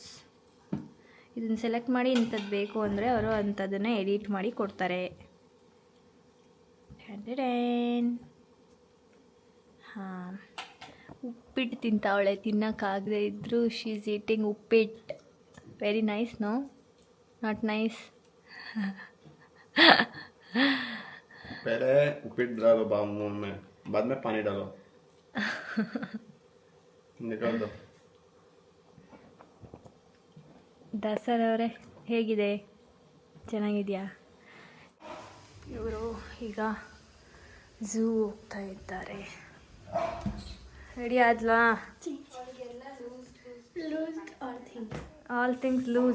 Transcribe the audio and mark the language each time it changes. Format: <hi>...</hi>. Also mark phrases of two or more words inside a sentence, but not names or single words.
<kn>ಇದನ್ನು ಸೆಲೆಕ್ಟ್ ಮಾಡಿ ಇಂಥದ್ದು ಬೇಕು ಅಂದರೆ ಅವರು ಅಂಥದ್ದನ್ನೇ ಎಡಿಟ್ ಮಾಡಿ ಕೊಡ್ತಾರೆ. ಹಾಂ, ಉಪ್ಪಿಟ್ಟು ತಿಂತಾವಳೆ. ತಿನ್ನೋಕ್ಕಾಗದೇ ಇದ್ದರೂ</kn> <en>she is eating</en> <kn>ಉಪ್ಪಿಟ್ಟು.</kn> <en>very nice, no? not nice?</en> <hi>पहले उपीट डालो मुंह में, बाद में पानी डालो. निकाल दो.</hi> <kn>ದಾಸರ್ ಅವರೇ ಹೇಗಿದೆ? ಚೆನ್ನಾಗಿದೆಯಾ? ಇವರು ಈಗ ಝೂ ಹೋಗ್ತಾ ಇದ್ದಾರೆ. ರೆಡಿ ಆದ್ಲಾ?</kn> <en>all things loose.</en>